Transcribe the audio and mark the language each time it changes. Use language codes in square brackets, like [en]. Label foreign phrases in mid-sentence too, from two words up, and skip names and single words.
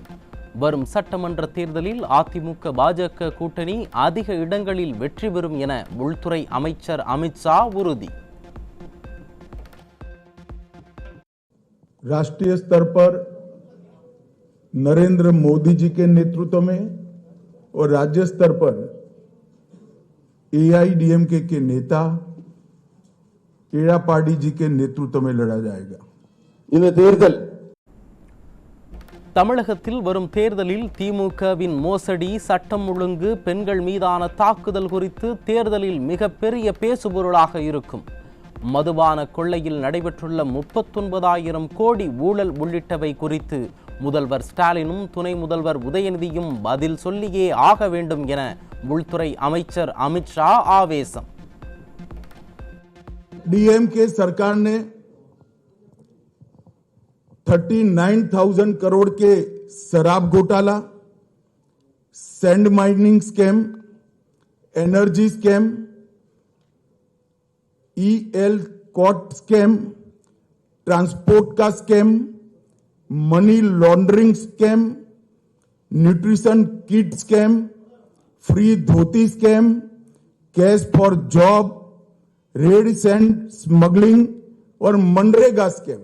[ta] வரும் சட்டமன்ற தேர்தலில் அதிமுக பாஜக கூட்டணி அதிக இடங்களில் வெற்றி பெறும் என உள்துறை அமைச்சர் அமித்ஷா உறுதி. [hi] राष्ट्रीय स्तर पर नरेंद्र मोदी जी के नेतृत्व में और राज्य स्तर पर एआईडीएमके के नेता एड़ापाडी जी के नेतृत्व में लड़ा जाएगा. [ta] இந்த தேர்தல் தமிழகத்தில் வரும் தேர்தலில் திமுகவின் மோசடி, சட்டம் ஒழுங்கு, பெண்கள் மீதான தாக்குதல் குறித்து தேர்தலில் மிகப்பெரிய பேசுபொருளாக இருக்கும். மதுபான கொள்ளையில் நடைபெற்றுள்ள 39,000 கோடி ஊழல் உள்ளிட்டவை குறித்து முதல்வர் ஸ்டாலினும் துணை முதல்வர் உதயநிதியும் பதில் சொல்லியே ஆக வேண்டும் என உள்துறை அமைச்சர் அமித்ஷா ஆவேசம். [hi] डीएमके सरकार ने 39,000 करोड़ के शराब घोटाला, [en] sand mining scam, energy scam, EL cot scam, transport ka scam, money laundering scam, nutrition kit scam, free dhoti scam, cash for job, red sand smuggling aur MGNREGA scam.